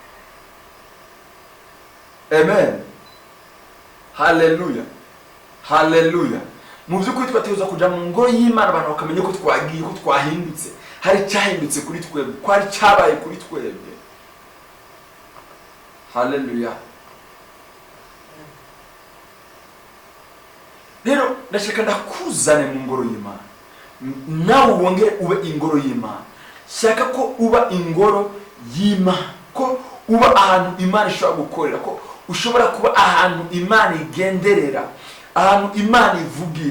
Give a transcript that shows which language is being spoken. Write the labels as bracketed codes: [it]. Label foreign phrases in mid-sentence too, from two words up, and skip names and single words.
[rw] Amen. Hallelujah. Hallelujah. Mu by'ukuri twategereza kuja mu ngoro y'Imana, abantu bakamenya ko twagiye, ko twahindutse, hari cyahindutse kuri twebwe, ko hari cyabaye kuri twebwe. Hallelujah. Rero ndashaka ndakuzane mu ngoro y'Imana, nawe wongere ube ingoro y'Imana. Shaka ko uba ingoro y'Imana, ko uba ahantu Imana ishobora gukorera, ko ushobora kuba ahantu Imana igenderera, ahantu Imana ivugira.